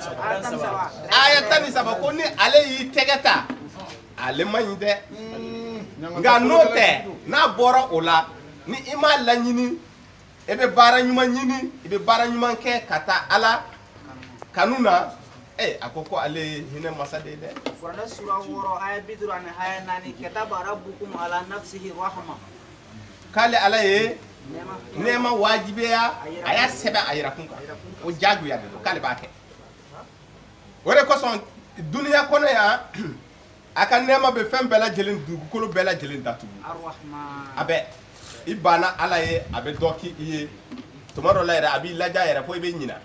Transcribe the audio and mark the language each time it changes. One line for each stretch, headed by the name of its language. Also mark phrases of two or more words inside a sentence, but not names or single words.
Bambara: Aya 13 ko ni ale y'i tɛgɛ ta ale man ɲi dɛ. Nga n'o tɛ n'a bɔra o la ni i m'a laɲini e bɛ baara ɲuman ɲini i bɛ baara ɲuman kɛ ka taa Ala kanu na a ko ale ye hinɛ masa de ye dɛ. Kurani sura 6 aya 50 ani aya 4
Arabic: كتب ربكم على نفسه رحمة.
Bambara: K'ale Ala ye nɛɛma wajibiya a y'a sɛbɛn a yɛrɛ kun kan o jagoya de don k'ale b'a kɛ. O de kosɔn duniya kɔnɔ yan a ka nɛɛma bɛ fɛn bɛɛ lajɛlen dugukolo bɛɛ lajɛlen datugu. A bɛ i banna Ala ye a bɛ dɔ k'i ye tuma dɔ la yɛrɛ a b'i laja yɛrɛ fo i bɛ ɲina.